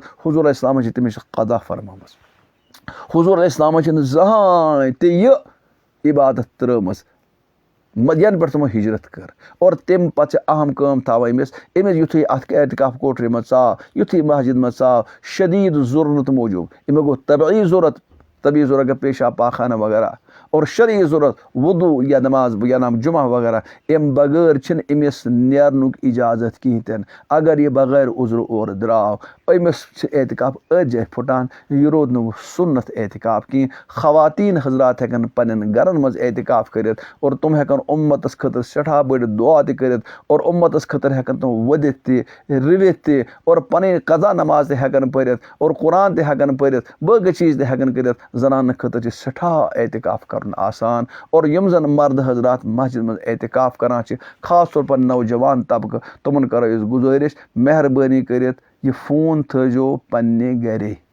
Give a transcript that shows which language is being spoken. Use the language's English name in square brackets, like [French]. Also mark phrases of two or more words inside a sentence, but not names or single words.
[Kashmiri] حضوٗر [Arabic] علیہ السلامن [Kashmiri] چھِ تٔمِس قضا فرمٲومٕژ حضوٗر [Arabic] علیہ السلامن [Kashmiri] چھِنہٕ زٕہٲنۍ تہِ یہِ عبادت ترٲومٕژ ینہٕ پٮ۪ٹھ تِمو ہجرت کٔر اور تمہِ پتہٕ چھِ اہم کٲم تھاوان أمِس یُتھُے اَتھ اعتکاف کوٹھرِ منٛز ژاو یُتھُے مسجد منٛز ژاو شدیٖد ضروٗرت موٗجوٗب أمِس گوٚو طبعی ضوٚرتھ گوٚو پیشاب پاخانہ وغیرہ اور شرعی ضوٚرتھ وضوٗ یا نماز یا نام جمعہ وغیرہ امہِ بغٲر چھِنہٕ أمِس نیرنُک اِجازت کِہیٖنۍ تہِ نہٕ اگر یہِ بغٲر عذرٕ اورٕ درٛاو أمِس چھِ اعتکاف أتھۍ جایہِ پھٕٹان یہِ روٗد نہٕ سُنت اعتکاف کینٛہہ خواتیٖن حضرات ہٮ۪کن پننٮ۪ن گرن منٛز اعتکاف کٔرِتھ اور تِم ہٮ۪کن اُمتس خٲطرٕ سٮ۪ٹھاہ بٔڑۍ دُعا تہِ کٔرِتھ اور اُمتس خٲطرٕ ہٮ۪کن تِم ؤدِتھ تہِ رٔوِتھ تہِ اور پنٕنۍ قضا نماز تہِ ہٮ۪کن پٔرِتھ اور قرآن تہِ ہٮ۪کن پٔرِتھ باقٕے چیٖز تہِ ہٮ۪کن کٔرِتھ زنانن خٲطرٕ چھِ سٮ۪ٹھاہ اعتکاف کرُن آسان اور یِم زن مرد حضرات مسجد منٛز اعتکاف کران چھِ [Urdu] خاص طور پر [Kashmiri] نوجوان طبقہٕ تِمن کرو أسۍ گُزٲرِش مہربٲنی کٔرِتھ یہِ فون تھٲیزیو پننہِ گرے